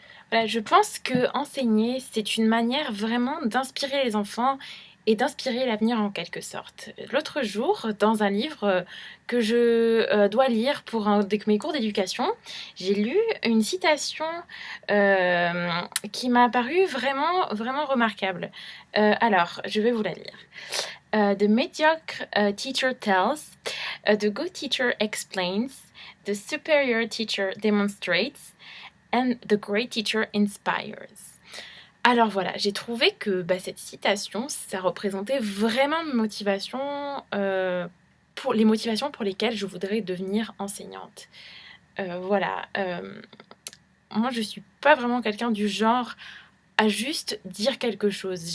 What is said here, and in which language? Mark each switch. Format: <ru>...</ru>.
<fr>Voilà, je pense que enseigner, c'est une manière vraiment d'inspirer les enfants et d'inspirer l'avenir en quelque sorte. L'autre jour, dans un livre que je dois lire pour un de mes cours d'éducation, j'ai lu une citation qui m'a paru vraiment, vraiment remarquable. Alors, je vais vous la lire.</fr> <en>The mediocre teacher tells, the good teacher explains, the superior teacher demonstrates, and the great teacher inspires.</en> <fr>Alors voilà, j'ai trouvé que cette citation, ça représentait vraiment mes motivations, pour les motivations pour lesquelles je voudrais devenir enseignante. Voilà, moi je suis pas vraiment quelqu'un du genre à juste dire quelque chose.</fr>